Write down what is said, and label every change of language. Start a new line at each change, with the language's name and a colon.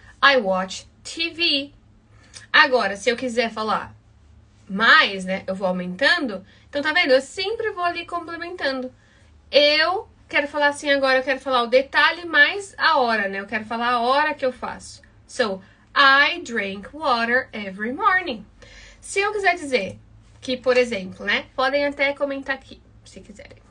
English: I watch TV.
Portuguese: Agora, se eu quiser falar mais, né? Eu vou aumentando. Então, tá vendo? Eu sempre vou ali complementando. Eu quero falar assim agora, eu quero falar o detalhe mais a hora, né? Eu quero falar a hora que eu faço.
English: So, I drink water every morning.
Portuguese: Se eu quiser dizer que, por exemplo, né? Podem até comentar aqui, se quiserem.